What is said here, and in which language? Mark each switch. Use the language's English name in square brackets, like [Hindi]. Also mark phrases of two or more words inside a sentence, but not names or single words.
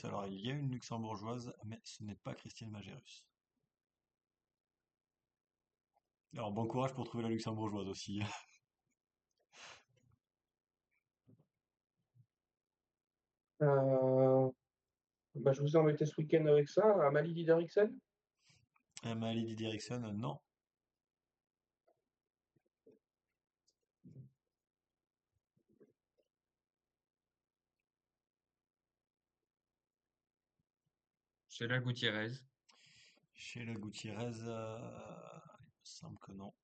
[French] Alors, il y a une luxembourgeoise, mais ce n'est pas Christine Magérus. Alors, bon courage pour trouver la luxembourgeoise aussi. Euh, je vous ai embêté ce week-end avec ça. Amalie Dideriksen? Maëlie Diderickson, non. Sheila Gutiérrez? Sheila Gutiérrez, il me semble que non.